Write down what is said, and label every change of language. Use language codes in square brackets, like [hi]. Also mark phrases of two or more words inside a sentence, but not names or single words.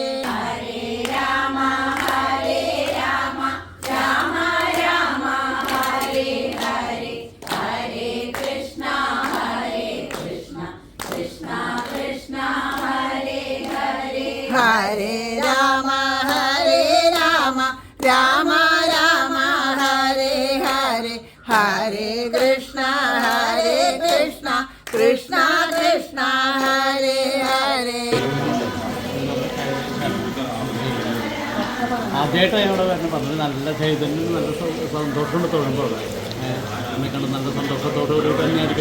[sa] ഹരേ രാമ രാമ രാമ ഹരേ ഹരേ, ഹരേ കൃഷ്ണ കൃഷ്ണ കൃഷ്ണ ഹരേ ഹരേ. ഹരേ രാമ രാമ രാമ ഹരേ ഹരേ, ഹരേ കൃഷ്ണ കൃഷ്ണ കൃഷ്ണ ഹരേ ഹരേ. [ml] ആദ്യമായിട്ടാണ് ഇവിടെ വരുന്നത്. പറഞ്ഞത് നല്ല ചൈതന്യം, നല്ല സന്തോഷമുണ്ട് തൊഴുമ്പോൾ. എന്നെ കണ്ട് നല്ല സന്തോഷത്തോടുകൂടി തന്നെയായിരിക്കും.